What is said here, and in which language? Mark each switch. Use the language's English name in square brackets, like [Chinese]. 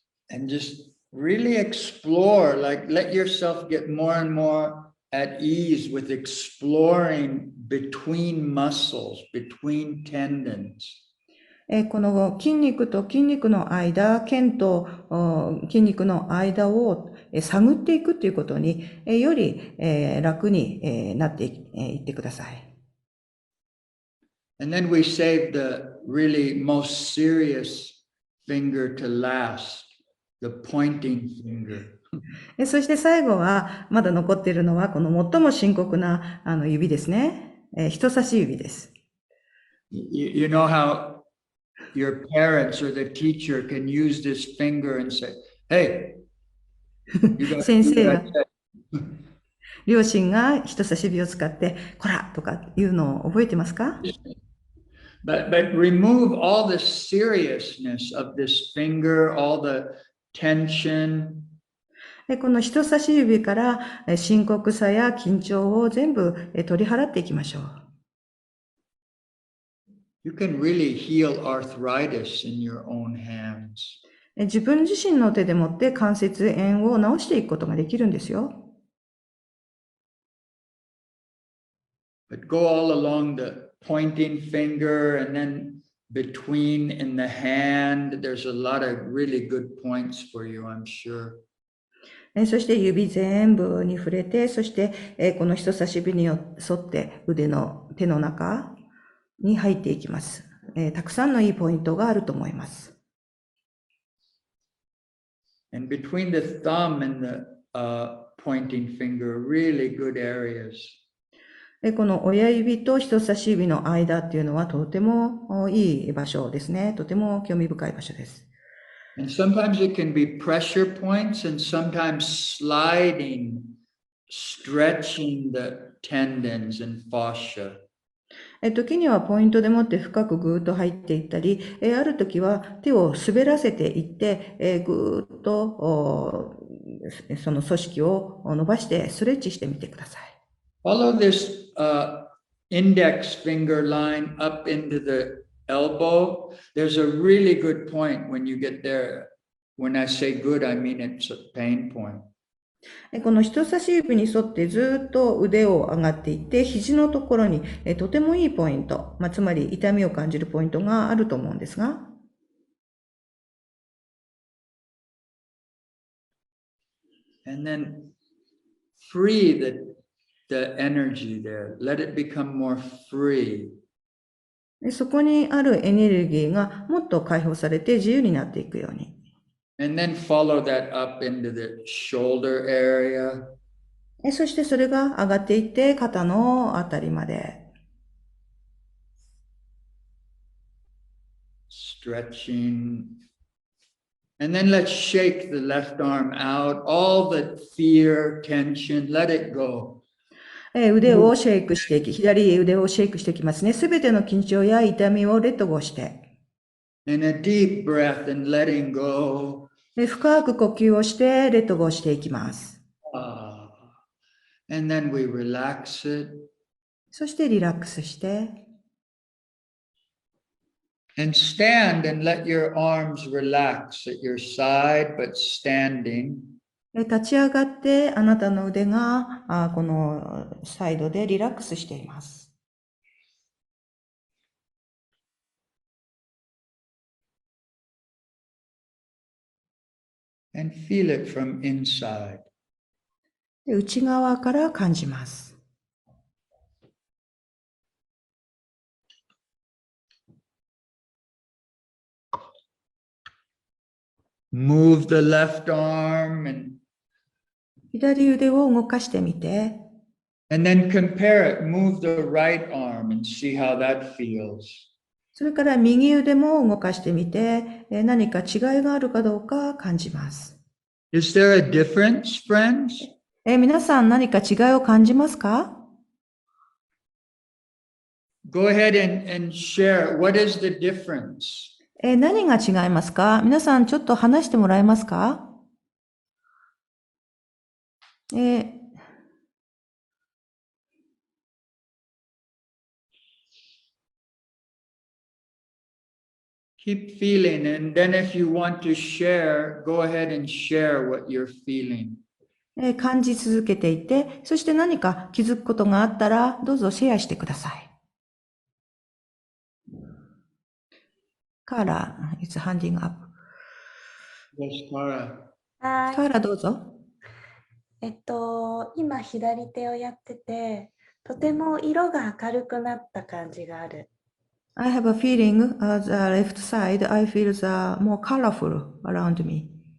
[English] And just really explore, like let yourself get more and more at ease with exploring between muscles, between tendons. [Japanese] この筋肉と筋肉の間、腱と筋肉の間を探っていくということにより楽になっていってください。 [English] And then we save the really most serious finger to last, the pointing finger. [Japanese] そして最後は、まだ残っているのは、この最も深刻な指ですね。人差し指です。 [English] You know how your parents or the teacher can use this finger and say, hey, you got [Japanese] 先 [English] to [Japanese] 生 [English] do [Japanese] や [English] that. [Japanese] 両親が人差し指を使って、こらとかいうのを覚えてますか？ [English] But remove all the seriousness of this finger, all the tension. [Japanese] この人差し指から深刻さや緊張を全部取り払っていきましょう。 [English] You can really heal arthritis in your own hands. [Japanese] 自分自身の手でもって関節炎を治していくことができるんですよ。 [English] But go all along the pointing finger and then between in the hand. There's a lot of really good points for you, I'm sure. [Japanese] そして指全部に触れて、そしてこの人差し指に沿って手の中に入っていきます。たくさんのいいポイントがあると思います。 [English] And between the thumb and the pointing finger, really good areas. [Japanese] この親指と人差し指の間っていうのはとてもいい場所ですね。とても興味深い場所です。 [English] And sometimes it can be pressure points and sometimes sliding, stretching the tendons and fascia. [Japanese] 時にはポイントでもって深くぐーっと入っていったり、ある時は手を滑らせていって、ぐーっとその組織を伸ばしてストレッチしてみてください。 [English] Follow this index finger line up into the elbow. There's a really good point when you get there. When I say good, I mean it's a pain point. [Japanese] この人差し指に沿ってずっと腕を上がっていって、肘のところにとてもいいポイント、つまり痛みを感じるポイントがあると思うんですが、 [English] And then free the energy there. Let it become more free. [Japanese] そこにあるエネルギーがもっと解放されて自由になっていくように。 [English] And then follow that up into the shoulder area. [Japanese] そしてそれが上がっていって肩のあたりまで。 [English] Stretching. And then let's shake the left arm out. All the fear, tension, let it go. [Japanese] 腕をシェイクしていき、左腕をシェイクしていきますね。すべての緊張や痛みをレッドゴーして。 [English] And a deep breath and letting go. [Japanese] 深く呼吸をしてレッドゴーしていきます。 [English] And then we relax it. [Japanese] そしてリラックスして。 [English] And stand and let your arms relax at your side, but standing. [Japanese] 立ち上がってあなたの腕がこのサイドでリラックスしています。 [English] And feel it from inside. [Japanese] 内側から感じます。 [English] move the left arm [Japanese] 左腕を動かしてみて、 [English] and then compare it. Move the right arm and see how that feels. [Japanese] それから右腕も動かしてみて、何か違いがあるかどうか感じます。 [English] Is there a difference, friends? [Japanese] 皆さん何か違いを感じますか？ Go ahead and share. What is the difference? 何が違いますか？皆さんちょっと話してもらえますか？ [English] Keep feeling, and then if you want to share, go ahead and share what you're feeling. [Japanese] 感じ続けていて、そして何か気づくことがあったら、どうぞシェアしてください。 [English] カーラ、it's handing up. Yes, Kara. [Japanese] カーラどうぞ。今左手をやってて、とても色が明るくなった感じがある。 [English] I have a feeling the left side, I feel the more colorful around me.